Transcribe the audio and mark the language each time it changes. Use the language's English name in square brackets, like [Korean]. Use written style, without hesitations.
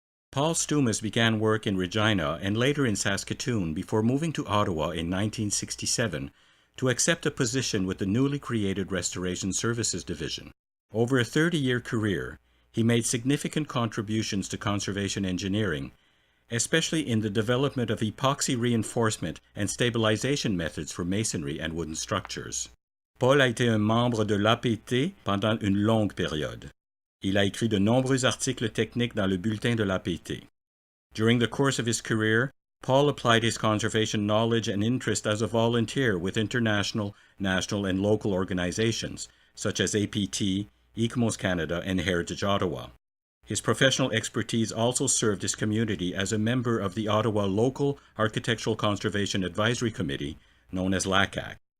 [English] Paul Stovall began work in Regina and later in Saskatoon before moving to Ottawa in 1967 to accept a position with the newly created Restoration Services Division. Over a 30-year career, he made significant contributions to conservation engineering, especially in the development of epoxy reinforcement and stabilization methods for masonry and wooden structures. [French] Paul a été un membre de l'APT pendant une longue période. Il a écrit de nombreux articles techniques dans le bulletin de l'APT. [English] During the course of his career, Paul applied his conservation knowledge and interest as a volunteer with international, national, and local organizations, such as APT, ICOMOS Canada, and Heritage Ottawa. His professional expertise also served his community as a member of the Ottawa Local Architectural Conservation Advisory Committee, known as LACAC.